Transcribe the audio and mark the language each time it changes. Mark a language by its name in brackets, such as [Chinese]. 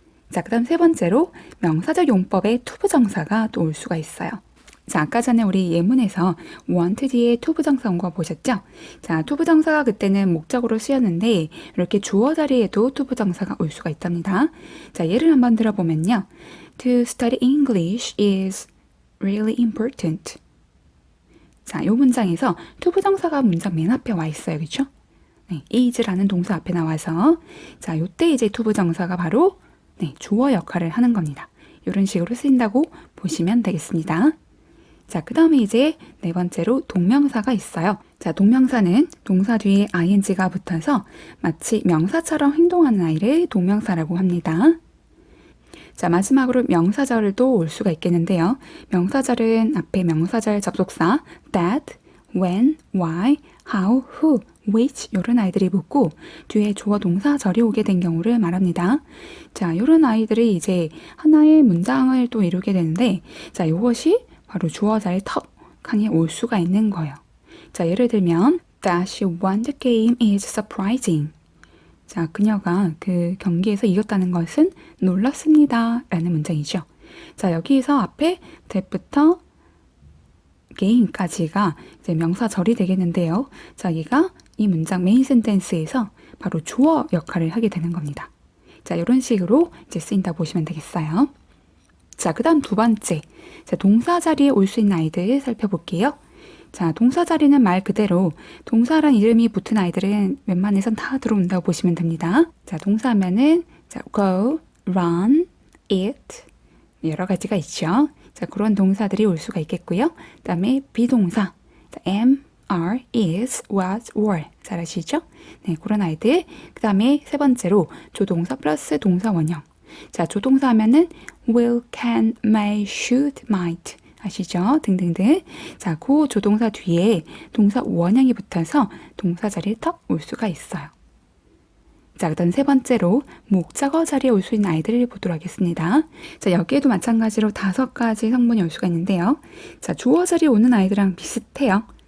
[Korean] 자, 그 다음 세 번째로 명사적 용법의 투부정사가 또 올 수가 있어요. 자, 아까 전에 우리 예문에서 want 뒤에 투부정사 온 거 보셨죠? 자, 투부정사가 그때는 목적으로 쓰였는데 이렇게 주어 자리에도 투부정사가 올 수가 있답니다. 자, 예를 한번 들어보면요. [English] To study English is really important. [Korean] 자, 이 문장에서 투부정사가 문장 맨 앞에 와 있어요. 그렇죠? 네, is라는 동사 앞에 나와서 자, 이때 이제 투부정사가 바로 네, 주어 역할을 하는 겁니다. 이런 식으로 쓰인다고 보시면 되겠습니다. 자, 그 다음에 이제 네 번째로 동명사가 있어요. 자, 동명사는 동사 뒤에 ing가 붙어서 마치 명사처럼 행동하는 아이를 동명사라고 합니다. 자, 마지막으로 명사절도 올 수가 있겠는데요. 명사절은 앞에 명사절 접속사 that, when, why, how, who, which 이런 아이들이 붙고 뒤에 주어 동사절이 오게 된 경우를 말합니다. 자, 이런 아이들이 이제 하나의 문장을 또 이루게 되는데 자, 이것이 바로 주어 자리에 턱하니 올 수가 있는 거예요. 자, 예를 들면 [English] That she won the game is surprising. [Korean] 자, 그녀가 그 경기에서 이겼다는 것은 놀랍습니다. 라는 문장이죠. 자, 여기에서 앞에 that부터 game까지가 이제 명사절이 되겠는데요. 자, 얘가 이 문장 메인 센텐스에서 바로 주어 역할을 하게 되는 겁니다. 자, 이런 식으로 이제 쓰인다 보시면 되겠어요. 자, 그 다음 두 번째. 자, 동사 자리에 올 수 있는 아이들 살펴볼게요. 자, 동사 자리는 말 그대로 동사란 이름이 붙은 아이들은 웬만해선 다 들어온다고 보시면 됩니다. 자, 동사 하면은 자, go, run, eat 여러 가지가 있죠. 자, 그런 동사들이 올 수가 있겠고요. 그 다음에 비동사 자, am, are, is, was, were 잘 아시죠? 네, 그런 아이들. 그 다음에 세 번째로 조동사 플러스 동사 원형. 자, 조동사 하면은 will, can, may, should, might 아시죠? 등등등. 자, 그 조동사 뒤에 동사 원형이 붙어서 동사 자리에 턱 올 수가 있어요. 자, 그다음 세 번째로 목적어 자리에 올 수 있는 아이들을 보도록 하겠습니다. 자, 여기에도 마찬가지로 5가지 성분이 올 수가 있는데요. 자, 주어 자리에 오는 아이들랑 비슷해요.